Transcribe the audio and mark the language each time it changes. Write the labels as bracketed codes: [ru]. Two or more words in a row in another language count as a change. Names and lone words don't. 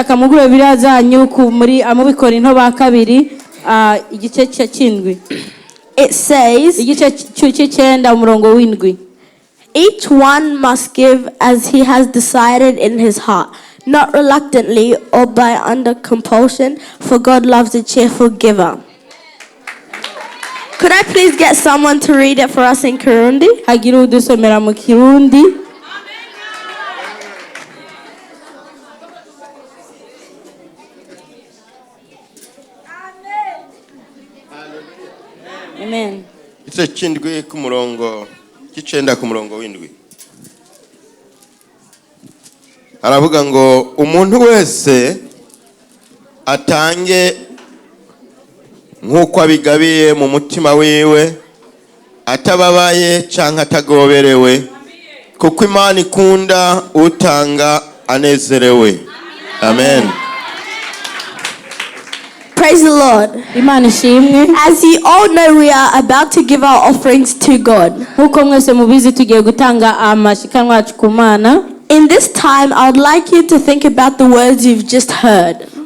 [en] It says, each one must give as he has decided in his heart, not reluctantly or by under compulsion, for God loves a cheerful giver. Could I please get someone to read it for us in Kirundi? Amen. [rn] Igice cy'indwi ku murongo cy'icenda ku murongo w'indwi aravuga ngo umuntu wese atange nk'uko abigabiye mu mutima wiwe atababaye canke atagoberewe kuko Imana ikunda utanga anezerewe. [en] Amen. Praise the Lord. As you all know, we are about to give our offerings to God. In this time, I would like you to think about the words you've just heard.